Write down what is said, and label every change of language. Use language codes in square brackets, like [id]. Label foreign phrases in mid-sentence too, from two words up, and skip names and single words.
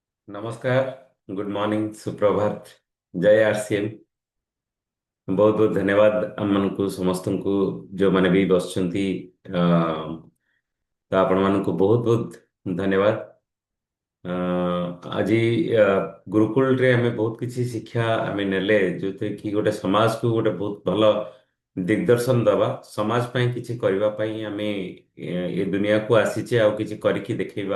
[hi] नमस्कार, [en] good morning, [hi] सुप्रभात, जय आरसीएम। बहुत बहुत धन्यवाद [or] ଆମମାନଙ୍କୁ ସମସ୍ତଙ୍କୁ ଯେଉଁମାନେ ବି ବସିଛନ୍ତି। ତ ଆପଣମାନଙ୍କୁ ବହୁତ ବହୁତ ଧନ୍ୟବାଦ। ଆଜି ଗୁରୁକୁଳରେ ଆମେ ବହୁତ କିଛି ଶିକ୍ଷା ଆମେ ନେଲେ, ଯୋଉଥିରେ କି ଗୋଟେ ସମାଜକୁ ଗୋଟେ ବହୁତ ଭଲ ଦିଗଦର୍ଶନ ଦବା, ସମାଜ ପାଇଁ କିଛି କରିବା ପାଇଁ ଆମେ ଏ ଦୁନିଆକୁ ଆସିଛେ ଆଉ କିଛି କରିକି ଦେଖେଇବା।